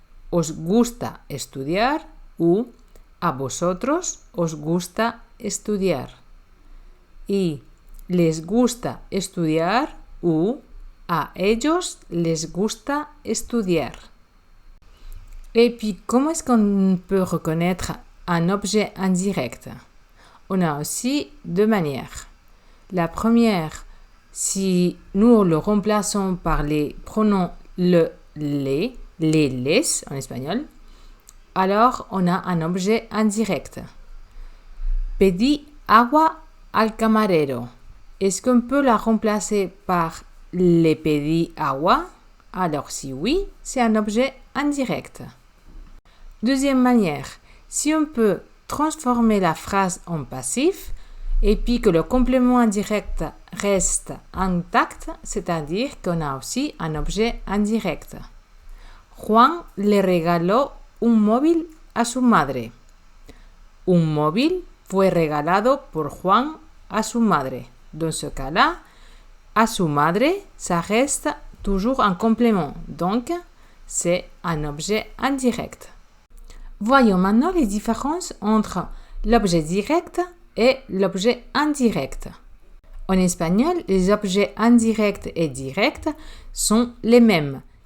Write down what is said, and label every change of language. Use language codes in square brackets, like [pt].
[es] Os gusta estudiar ou a vosotros os gusta estudiar. Y les gusta estudiar ou a ellos les gusta estudiar. [fr] Et puis, comment est-ce qu'on peut reconnaître un objet indirect? On a aussi deux manières. La première, si nous le remplaçons par les pronoms le, les, en espagnol, alors on a un objet indirect. [es] Pedí agua al camarero. [fr] Est-ce qu'on peut la remplacer par [es] le pedí agua? [fr] Alors si oui, c'est un objet indirect. Deuxième manière, si on peut transformer la phrase en passif et puis que le complément indirect reste intact, c'est-à-dire qu'on a aussi un objet indirect. [es] Juan le regaló un móvil a su madre. Un móvil fue regalado por Juan a su madre. [fr] Dans ce cas-là, à su madre, ça reste toujours un complément. Donc, c'est un objet indirect. Voyons maintenant les différences entre l'objet direct et l'objet indirect. En espagnol, les objets indirects et directs sont les mêmes.